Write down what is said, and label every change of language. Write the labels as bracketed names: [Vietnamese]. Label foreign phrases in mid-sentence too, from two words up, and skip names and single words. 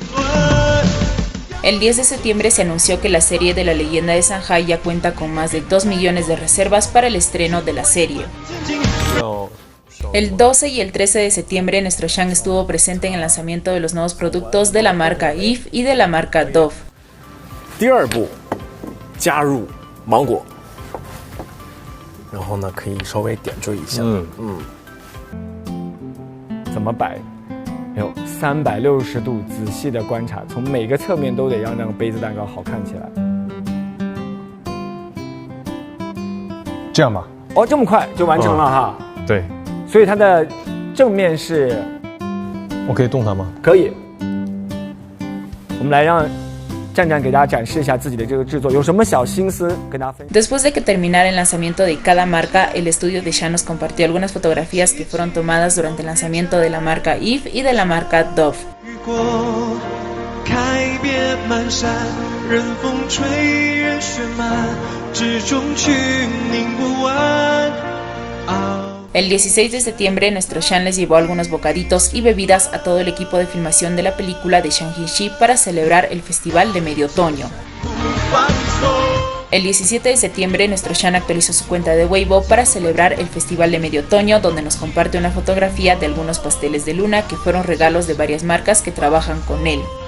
[Spanish] El 10 de septiembre se anunció que la serie de la leyenda de Shanghái ya cuenta con más de 2 millones de reservas para el estreno de la serie. El 12 y el 13 de septiembre, nuestro Shang estuvo presente en el lanzamiento de los nuevos productos de la marca Eve y de la marca Dove. [Chinese] 第二步，加入芒果，然后呢，可以稍微点缀一下。怎么摆？有360度仔细的观察，从每个侧面都得让那个杯子蛋糕好看起来。这样吧。哦，这么快就完成了哈？对。所以它的正面是，我可以动它吗？可以。我们来让战战给大家展示一下自己的这个制作，有什么小心思跟大家分享。 [Spanish] Después de que terminara el lanzamiento de cada marca, el estudio de Shang nos compartió algunas fotografías que fueron tomadas durante el lanzamiento de la marca Eve y de la marca Dove. [Chinese] 开遍满山，任风吹，任雪漫，之中去凝不完。 [Spanish] El 16 de septiembre, nuestro Shang les llevó algunos bocaditos y bebidas a todo el equipo de filmación de la película de Shang Hin-chi para celebrar el festival de medio otoño. El 17 de septiembre, nuestro Shang actualizó su cuenta de Weibo para celebrar el festival de medio otoño, donde nos comparte una fotografía de algunos pasteles de luna que fueron regalos de varias marcas que trabajan con él.